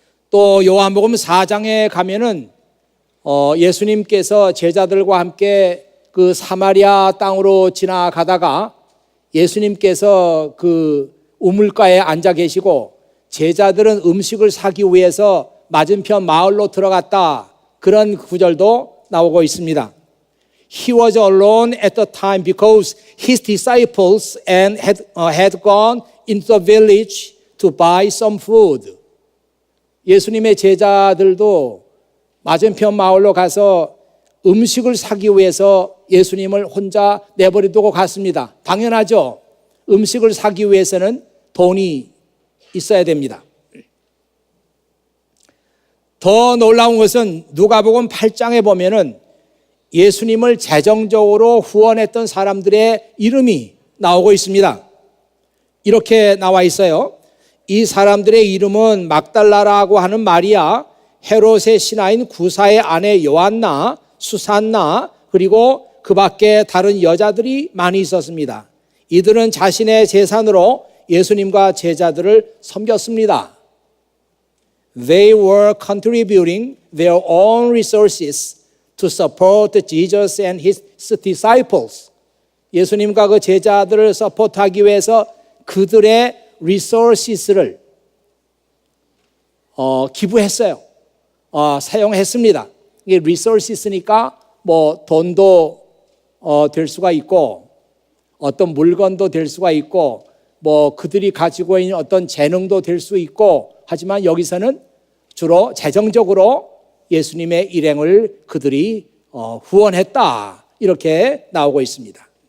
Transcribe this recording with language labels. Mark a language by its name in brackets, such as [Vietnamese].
[Korean] 또 요한복음 4장에 가면은 예수님께서 제자들과 함께 그 사마리아 땅으로 지나가다가 예수님께서 그 우물가에 앉아 계시고 제자들은 음식을 사기 위해서 맞은편 마을로 들어갔다, 그런 구절도 나오고 있습니다. [English] He was alone at the time because his disciples had gone into the village to buy some food. [Korean] 예수님의 제자들도 맞은편 마을로 가서 음식을 사기 위해서 예수님을 혼자 내버려두고 갔습니다. 당연하죠. 음식을 사기 위해서는 돈이 있어야 됩니다. 더 놀라운 것은 누가복음 8장에 보면은 예수님을 재정적으로 후원했던 사람들의 이름이 나오고 있습니다. 이렇게 나와 있어요. 이 사람들의 이름은 막달라라고 하는 마리아, 헤롯의 신하인 구사의 아내 요한나, 수산나, 그리고 그 밖에 다른 여자들이 많이 있었습니다. 이들은 자신의 재산으로 예수님과 제자들을 섬겼습니다. [English] They were contributing their own resources to support Jesus and his disciples. [Korean] 예수님과 그 제자들을 서포트하기 위해서 그들의 resources를 기부했어요. 사용했습니다. 이게 resources니까 뭐 돈도 될 수가 있고, 어떤 물건도 될 수가 있고, 뭐 그들이 가지고 있는 어떤 재능도 될 수 있고, 하지만 여기서는 주로 재정적으로 예수님의 일행을 그들이 후원했다, 이렇게 나오고 있습니다.